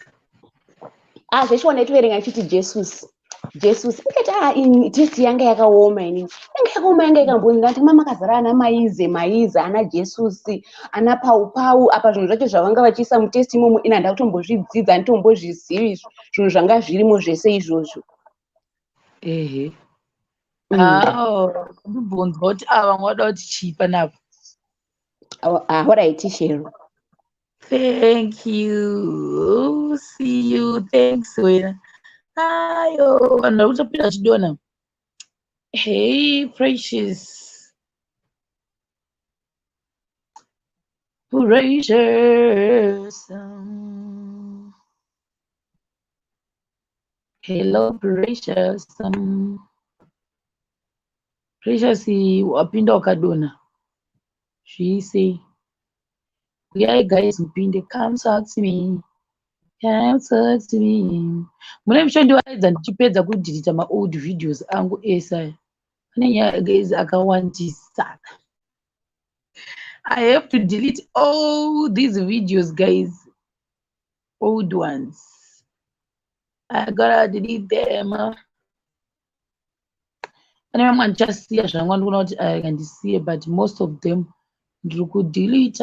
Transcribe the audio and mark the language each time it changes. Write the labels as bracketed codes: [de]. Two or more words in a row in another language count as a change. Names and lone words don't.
[sn] zveshe wandaitoverenga ichiti jesusi ikati testi yanga yakaoma inini yanga yakaoma yanga ikambonzi ndati mamakazara ana maize ana jesusi ana paupau apa zvinhu zvacho zvavanga vachiisa mutesti imomo ina ndakutombozvidzidza anditombozvizivi zvinhu zvanga zvirimo zvese izvozvo ehe ndibvunzwa kuti vamwe vada kuti chii panapa [en] alright shero thank you see you thanks [sn] wena ayo vanhu vari kutopinda vachidona [en] hey precious hello precious precious [sn] wapinda wakadona zvise uyai guys mupinde [en] come talk to me [sn] mune muchondiwaidza ndichipedza kudhirita maold videos angu ese pane nyaya guys akawandisa [en] I have to delete all these videos guys, old ones. I gotta delete them. And I'm just see I can see, but most of them you could delete.